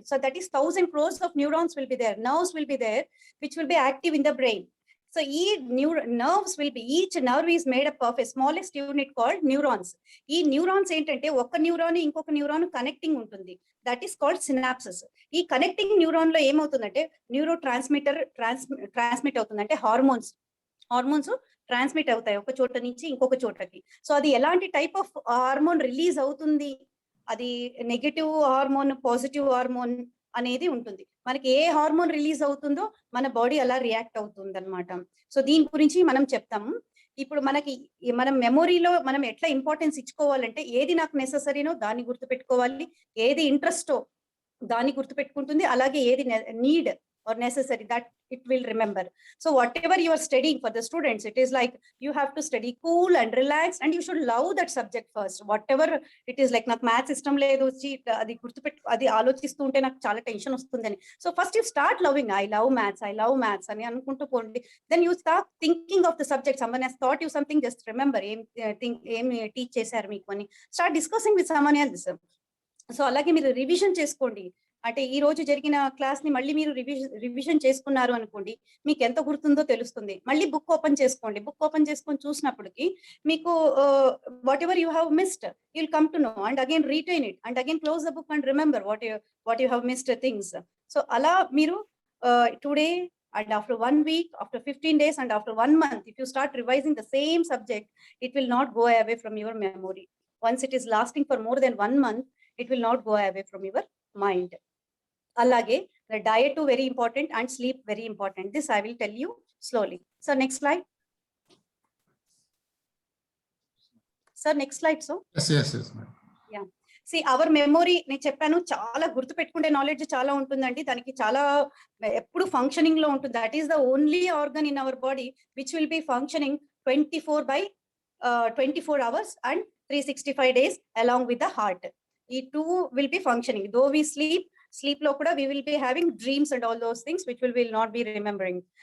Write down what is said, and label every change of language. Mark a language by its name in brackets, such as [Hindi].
[English] So that is 1000 crores of neurons will be there. Nerves will be there, which will be active in the brain. So nerves will be, each nerve is made up of a smallest unit called neurons. [Telugu] ఈ neurons ఏంటంటే ఒక neuron ఇంకొక neuron connecting ఉంటుంది. [English] That is called synapses. [Telugu] ఈ connecting neuron లో ఏమవుతుందంటే neuro transmit అవుతుంది, అంటే హార్మోన్స్ ట్రాన్స్మిట్ అవుతాయి ఒక చోట నుంచి ఇంకొక చోటకి. సో అది ఎలాంటి టైప్ ఆఫ్ హార్మోన్ రిలీజ్ అవుతుంది, అది నెగటివ్ హార్మోన్, పాజిటివ్ హార్మోన్ అనేది ఉంటుంది. మనకి ఏ హార్మోన్ రిలీజ్ అవుతుందో మన బాడీ అలా రియాక్ట్ అవుతుంది అనమాట. సో దీని గురించి మనం చెప్తాము. ఇప్పుడు మనం మెమొరీలో మనం ఎట్లా ఇంపార్టెన్స్ ఇచ్చుకోవాలంటే ఏది నాకు నెససరీనో దాన్ని గుర్తుపెట్టుకోవాలి, ఏది ఇంట్రెస్టో దాన్ని గుర్తుపెట్టుకుంటుంది, అలాగే ఏది need [English] or necessary that it will remember. So whatever you are studying for the students, it is like you have to study cool and relaxed and you should love that subject first. Whatever it is, like [Telugu] నాకు maths ఇష్టం లేదు, అది అది ఆలోచిస్తూ ఉంటే నాకు చాలా tension వస్తుందని. [English] so first you start loving, I love maths [Telugu] అని అనుకుంటూ పోండి. [English] Then you start thinking of the subject. Someone has thought you something, just remember [Telugu] ఏం టీచ్ చేశారు మీకు అని. [English] Start discussing with someone else. So [Telugu] అలాగే మీరు రివిజన్ చేసుకోండి. అంటే ఈ రోజు జరిగిన క్లాస్ ని మళ్ళీ మీరు రివిజన్ చేసుకున్నారు అనుకోండి, మీకు ఎంత గుర్తుందో తెలుస్తుంది. మళ్ళీ బుక్ ఓపెన్ చేసుకోండి. బుక్ ఓపెన్ చేసుకొని చూసినప్పటికి మీకు [English] Whatever you have missed you will come to know and again retain it and again close the book and remember what you have missed things. So [Telugu] అలా మీరు [English] Today and after 1 week, after 15 days and after 1 month, if you start revising the same subject, it will not go away from your memory. Once it is lasting for more than 1 month, it will not go away from your mind. Alage the diet too very important and sleep very important. This I will tell you slowly. So next slide. Sir, next slide. So yes madam. Yeah. See, our memory [Telugu] నేను చెప్పాను చాలా గుర్తు పెట్టుకునే knowledge చాలా ఉంటుందండి. దానికి చాలా ఎప్పుడు ఫంక్షనింగ్ లో ఉంటుంది. [English] That is the only organ in our body which will be functioning 24 hours and 365 days along with the heart. ఈ two will be functioning. Though we sleep [Telugu] lo kuda [English] we will be having dreams and all those things which will not be remembering.